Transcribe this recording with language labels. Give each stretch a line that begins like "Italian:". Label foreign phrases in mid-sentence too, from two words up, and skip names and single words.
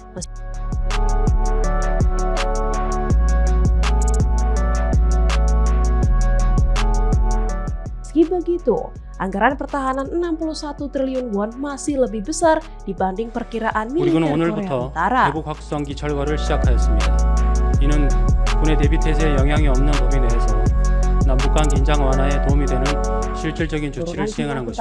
Indonesian: Meski begitu, anggaran pertahanan 61 triliun won masih lebih besar dibanding perkiraan militer Korea Utara.
Korean: 대북 확성기 철거를 시작하였습니다. 이는 군의 대비 태세에 영향이 없는 범위 내에서 남북 간 긴장 완화에 도움이 되는 실질적인 조치를 시행하는 것입니다.